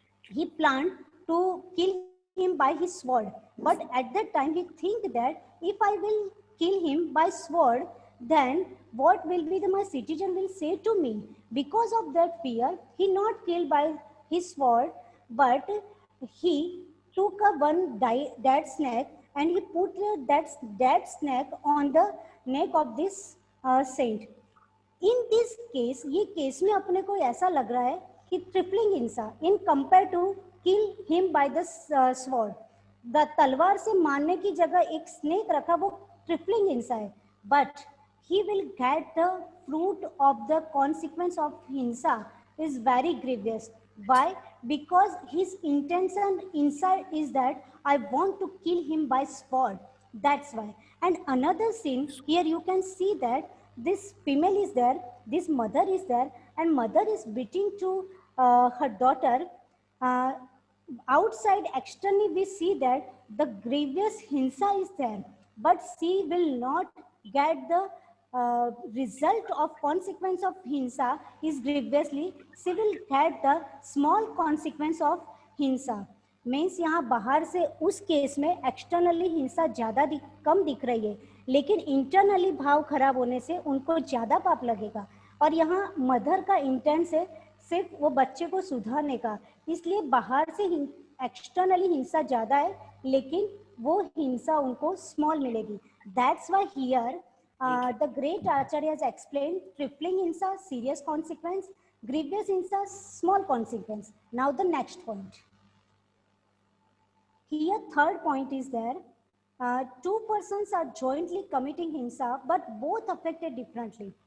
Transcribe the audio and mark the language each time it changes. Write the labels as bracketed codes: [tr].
[en] he planned to kill him by his sword, but at that time he think that if I will kill him by sword, then what will be my citizen will say to me. Because of that fear, he not killed by his sword, but he took a dead snake and he put that dead snake on the neck of this saint. In this case, [hi] ये case में अपने को ऐसा लग रहा है कि [en] tripling हिंसा in compare to kill him by the sword, the [hi] तलवार से मारने की जगह एक स्नेक रखा, वो ट्रिपलिंग हिंसा है, [en] But he will get the fruit of the consequence of hinsa is very grievous. Why? Because his intention inside is that I want to kill him by sword. That's why. And another scene here, you can see that this female is there, this mother is there, and mother is beating to her daughter. Uh, Outside externally we see that the grievous hinsa is there, but she will not get the result of consequence of hinsa is grievously, she will get the small consequence of hinsa. [hi] Means यहाँ बाहर से उस case में externally हिंसा ज़्यादा कम दिख रही है, लेकिन इंटरनली भाव खराब होने से उनको ज़्यादा पाप लगेगा. और यहाँ मदर का इंटेंट है सिर्फ वो बच्चे को सुधारने का, इसलिए बाहर से एक्सटर्नली हिंसा ज़्यादा है, लेकिन वो हिंसा उनको स्मॉल मिलेगी. [en] That's why here the great Acharya has explained tripling hinsa, serious consequence, grievous hinsa, small consequence. Now the next point. Here third point is there, two persons are jointly committing hinsa, but both affected differently.